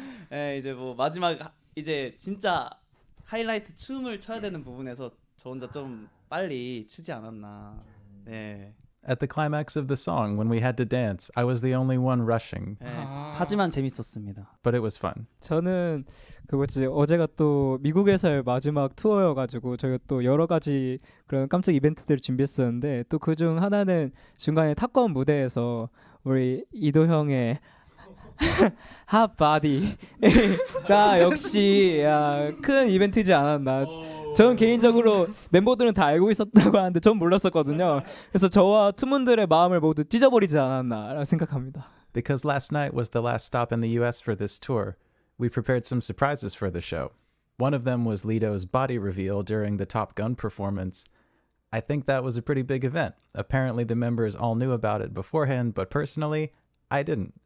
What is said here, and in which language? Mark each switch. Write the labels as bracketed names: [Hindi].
[Korean] 네, 이제 뭐 마지막 이제 진짜 하이라이트 춤을 춰야 되는 부분에서 저 혼자 좀 빨리 추지 않았나. 네. [English] At the climax of the song, when we had to dance, I was the only one rushing. [Korean] 네. 하지만 재밌었습니다. [English] But it was fun. [Korean] 저는 어제가 또 미국에서의 마지막 투어여가지고 저희가 또 여러 가지 그런 깜짝 이벤트들을 준비했었는데 또 그중 하나는 중간에 탑건 무대에서 우리 이도 형의 핫바디가 역시 큰 이벤트지 않았나. 저는 개인적으로 멤버들은 다 알고 있었다고 하는데 전 몰랐었거든요. 그래서 저와 투문들의 마음을 모두 찢어버리지 않았나 생각합니다. [English] Because last night was the last stop in the US for this tour, we prepared some surprises for the show. One of them was Lido's body reveal during the Top Gun performance. I think that was a pretty big event. Apparently the members all knew about it beforehand, but personally, I didn't.